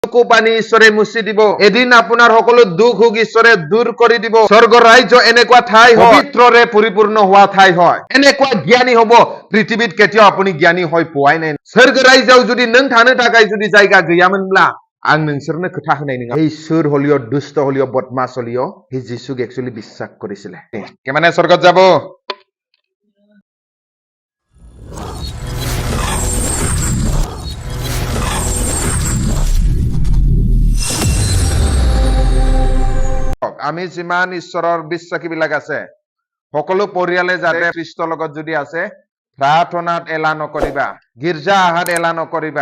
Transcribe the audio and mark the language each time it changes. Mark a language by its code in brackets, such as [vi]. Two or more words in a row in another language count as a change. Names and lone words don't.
[as] চকু পানী ঈশ্বৰে মুচি দিব। এদিন আপোনাৰ সকলো দুখ সুখ ঈশ্বৰে দূৰ কৰি দিব। স্বৰ্গ ৰাজ্য এনেকুৱা ঠাই হয়, পবিত্ৰৰে পৰিপূৰ্ণ হোৱা ঠাই হয়। এনেকুৱা জ্ঞানী হ'ব, পৃথিৱীত কেতিয়াও আপুনি জ্ঞানী হৈ পোৱাই নাই। স্বৰ্গ ৰাজ্যआव [brx] जुदि नों थानो थाखाय जुदि जायगा गैयामोनब्ला आं नोंसोरनो खोथा होनाय नङा। [as] এই সুৰ হলিও দুষ্ট হলিও বদমাছ হলিও সি যীশুক একচুৱেলি বিশ্বাস কৰিছিলে। কিমানে স্বৰ্গত যাব? আমি যিমান ঈশ্বৰৰ বিশ্বাসী বিলাক আছে সকলো পৰিয়ালে যাতে খ্ৰীষ্টৰ লগত যদি আছে প্ৰাৰ্থনাত এলা নকৰিবা, গীৰ্জা আহাত এলা নকৰিবা।